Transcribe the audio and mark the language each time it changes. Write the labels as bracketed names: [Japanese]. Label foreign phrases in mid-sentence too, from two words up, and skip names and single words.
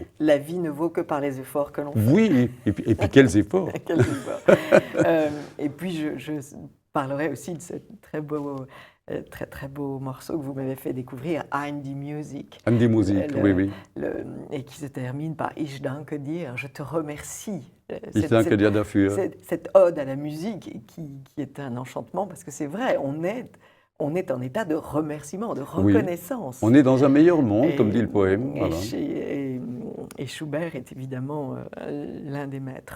[French] La vie ne vaut que par les efforts que l'on fait. Oui, et puis quels efforts. Quels efforts. Et puis je parlerai aussi de ce très beau morceau que vous m'avez fait découvrir, [German] Ein die Musik. Ein die Musik, [French] oui. Et qui se termine par [German] Ich danke dir, [French] je te remercie. [German] Ich danke dir dafür. [French] Cette ode à la musique qui est un enchantement, parce que c'est vrai, on est en état de remerciement, de reconnaissance. Oui. On est dans un meilleur monde, comme dit le poème. Voilà. Et Schubert est évidemment l'un des maîtres.